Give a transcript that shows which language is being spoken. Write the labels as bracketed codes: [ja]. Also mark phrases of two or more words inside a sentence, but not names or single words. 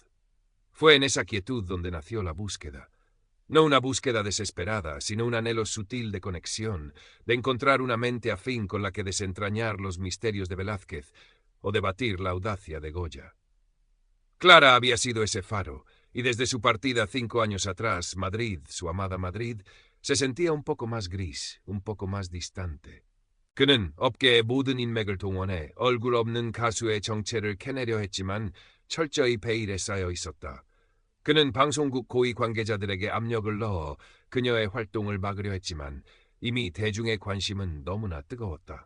[es] Fue en esa quietud donde nació la búsqueda. No una búsqueda desesperada, sino un anhelo sutil de conexión, de encontrar una mente afín con la que desentrañar los misterios de Velázquez o debatir la audacia de Goya. Clara había sido ese faro, y desde su partida 5 años atrás, Madrid, su amada Madrid, se sentía un poco más gris, un poco más distante. [ko] 그는 업계의 모든 인맥을 동원해 얼굴 없는 가수의 정체를 캐내려 했지만 철저히 베일에 쌓여 있었다. 그는 방송국 고위 관계자들에게 압력을 넣어 그녀의 활동을 막으려 했지만 이미 대중의 관심은 너무나 뜨거웠다.